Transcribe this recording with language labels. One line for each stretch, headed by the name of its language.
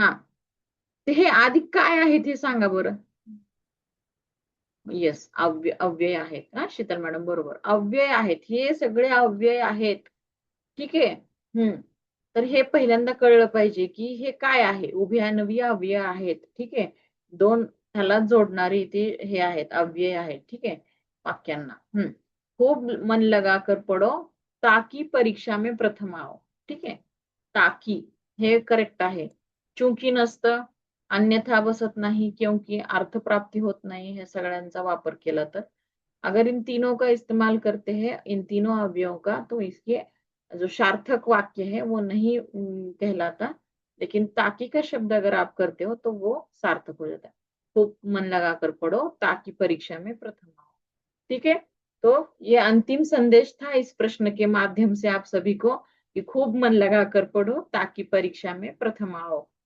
Marathi: हा, ते हे आधी काय आहेत हे सांगा बरं। येस, अव्यय आहेत, हा शीतल मॅडम बरोबर, अव्यय आहेत, हे सगळे अव्यय आहेत। ठीक आहे, तर हे पहिल्यांदा कळलं पाहिजे की हे काय आहे, उभयान्वयी अव्यय आहेत। ठीक आहे, दोन ह्याला जोडणारी ते हे आहेत, अव्यय आहेत। ठीक आहे, वाक्यांना।
Hindi: खूप मन लगा कर पढ़ो, ताकि परीक्षा में प्रथम आओ।
Marathi: ठीक आहे, ताकि हे करेक्ट आहे। चूंकि नसतं, अन्यथा बसत नाही, क्योंकि अर्थप्राप्ती होत नाही, हे सगळ्यांचा वापर केला तर।
Hindi: अगर इन तीनों का इस्तेमाल करते हैं, इन तीनों अवयवों का, तो इसके जो सार्थक वाक्य है वो नहीं कहलाता। लेकिन ताकि का शब्द अगर आप करते हो तो वो सार्थक हो जाता है। खूब मन लगाकर पढ़ो, ताकि परीक्षा में प्रथम आओ। ठीक है, तो ये अंतिम संदेश था इस प्रश्न के माध्यम से आप सभी को, कि खूब मन लगाकर पढ़ो ताकि परीक्षा में प्रथम आओ।